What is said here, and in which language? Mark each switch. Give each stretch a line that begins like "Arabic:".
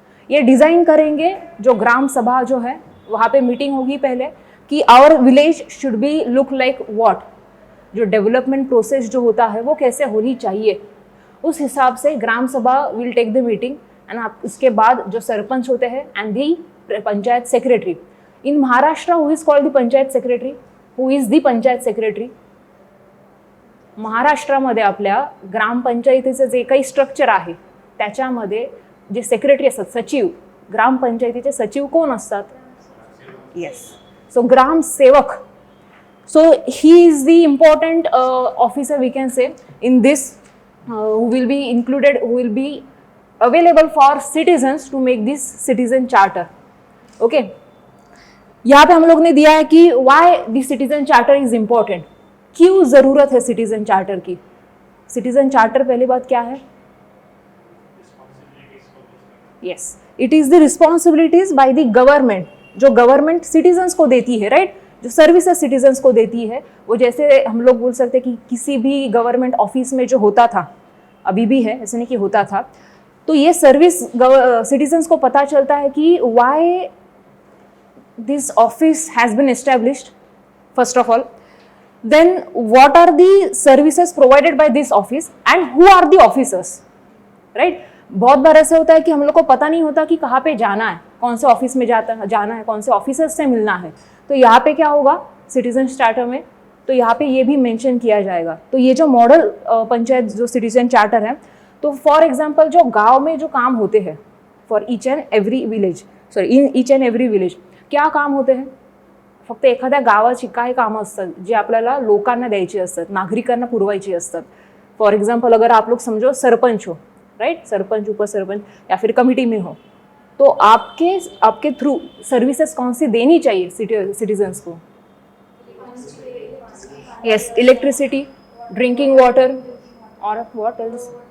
Hindi: ये डिज़ाइन करेंगे जो ग्राम सभा जो है, वहाँ पे मीटिंग होगी पहले कि
English: our village should be look like what,
Hindi: जो डेवलपमेंट प्रोसेस जो होता है वो कैसे होनी चाहिए, उस हिसाब से ग्राम सभा
English: Will take the meeting.
Hindi: And उसके बाद जो सरपंच होते हैं and the panchayat secretary.
English: In Maharashtra who is called the panchayat secretary, who is the panchayat secretary?
Marathi: महाराष्ट्रामध्ये आपल्या ग्रामपंचायतीचं जे काही स्ट्रक्चर आहे त्याच्यामध्ये जे सेक्रेटरी असतात, सचिव, ग्रामपंचायतीचे सचिव कोण असतात?
English: Yes, so gram sevak. So he is the important officer we can say in this, who will be included, who will be available for citizens to make this citizen charter.
Hindi: Okay, यहाँ पे हम लोग ने दिया है कि
English: why this citizen charter is important,
Hindi: क्यों जरूरत है सिटीजन चार्टर की. सिटीजन चार्टर पहली बात क्या है?
English: yes, it is the responsibilities by the government,
Hindi: जो गवर्नमेंट सिटीजन्स को देती है,
English: Right.
Hindi: जो सर्विसेज सिटीजन्स को देती है, वो जैसे हम लोग बोल सकते हैं कि किसी भी गवर्नमेंट ऑफिस में जो होता था, अभी भी है, ऐसे नहीं कि होता था, तो ये सर्विस सिटीजन्स को पता चलता है कि
English: Why this office has been established first of all. Then what are the services provided by this office and who are the officers, right?
Hindi: बहुत बार ऐसे होता है कि हम लोग को पता नहीं होता कि कहाँ पे जाना है, कौन से ऑफिस में जाना है, कौन से ऑफिसर्स से मिलना है. तो यहाँ पे क्या होगा सिटीजन चार्टर में? तो यहाँ पे ये भी मेंशन किया जाएगा. तो ये जो मॉडल पंचायत जो सिटीजन चार्टर है, तो फॉर एग्जाम्पल जो गाँव में जो काम होते हैं
English: for each and every village,
Hindi: in each and every village क्या काम होते हैं?
Marathi: फक्त एखाद्या गावाची काय कामं असतात जे आपल्याला लोकांना द्यायची असतात, नागरिकांना पुरवायची असतात.
Hindi: फॉर एग्जाम्पल अगर आप लोग समझो सरपंच हो, राइट, सरपंच, उपसरपंच या फिर कमिटी में हो, तो आपके थ्रू सर्विसेज कौन सी देनी चाहिए सिटीजन्स को?
English: Yes, electricity, drinking water, और what else?